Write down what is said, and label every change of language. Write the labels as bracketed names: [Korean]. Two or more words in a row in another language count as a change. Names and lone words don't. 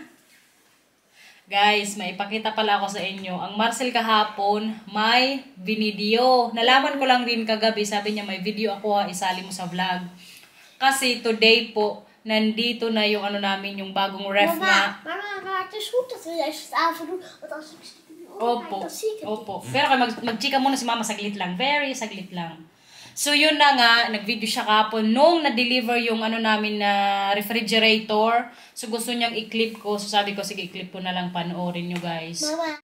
[Filipino] Guys, maipakita pala ako sa inyo. Ang Marcel kahapon, may binideo. Nalaman ko lang din kagabi, sabi niya may video ako ha, isali mo sa vlog. Kasi today po, nandito na yung ano namin, yung bagong ref na. [Dutch] Maar het is goed dat we deze avond doen. Want als ik [Filipino] Opo, [Dutch] dan zie ik het niet. [Filipino] opo. Pero mag-chika muna si mama saglit lang. Very saglit lang. So yun na nga, nag-video siya kahapon nung na-deliver yung ano namin na refrigerator. So gusto niyang i-clip ko. So sabi ko, sige, i-clip ko na lang, panoorin nyo guys. Mama.